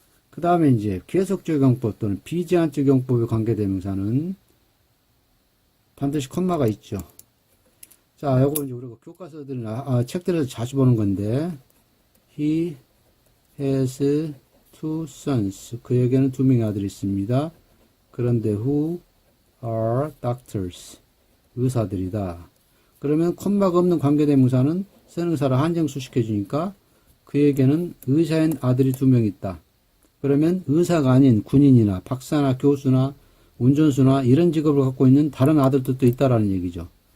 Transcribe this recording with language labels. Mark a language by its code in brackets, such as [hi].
[ko] 그 다음에 이제 계속적 용법 또는 비제한적 용법의 관계대명사는 반드시 콤마가 있죠. 자, 요거 이제 우리가 교과서들이나 책들에서 자주 보는 건데, [en] he has two sons. [ko] 그에게는 두 명의 아들이 있습니다. 그런데 [en] who are doctors. [ko] 의사들이다. 그러면 콤마가 없는 관계대명사는 선행사를 한정수식해주니까 그에게는 의사인 아들이 두 명 있다. 그러면 의사가 아닌 군인이나 박사나 교수나 운전수나 이런 직업을 갖고 있는 다른 아들들도 있다라는 얘기죠.